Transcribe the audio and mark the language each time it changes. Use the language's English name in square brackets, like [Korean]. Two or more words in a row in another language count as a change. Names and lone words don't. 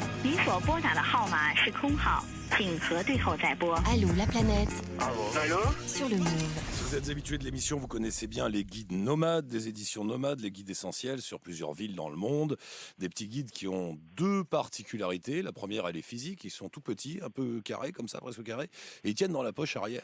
[Chinese] 您所拨打的号码是空号，请核对后再拨。 [French] Allô la planète Allô sur [English] le Move. [French] Si vous êtes habitué de l'émission, vous connaissez bien les guides nomades, des éditions nomades, les guides essentiels sur plusieurs villes dans le monde. Des petits guides qui ont deux particularités. La première, elle est physique. Ils sont tout petits, un peu carrés, comme ça, presque carrés. Et ils tiennent dans la poche arrière.